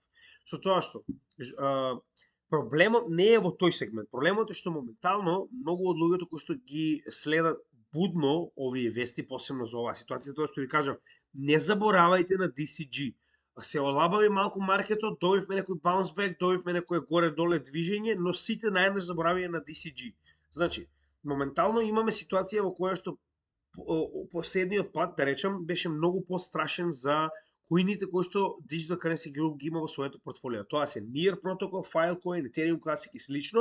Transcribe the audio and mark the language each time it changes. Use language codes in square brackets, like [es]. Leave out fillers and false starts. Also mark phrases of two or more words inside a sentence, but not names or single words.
[mk] Со тоа што проблемот не е во тој сегмент. Проблемот е што моментално многу од луѓето кои што ги следат будно овие вести, посебно за оваа ситуација, тоа што ви кажав, не заборавајте на DCG. Се олабави малку маркетот, добивме некој [en] bounce back, [mk] добивме некој горе-доле движење, но сите наеднаш заборавија на DCG. Значи, моментално имаме ситуација во која што последниот пат, да речем, беше многу пострашен за коините кои што Digital Currency Group ги има во своето портфолио. Тоа се Near Protocol, Filecoin, Ethereum Classic и слично.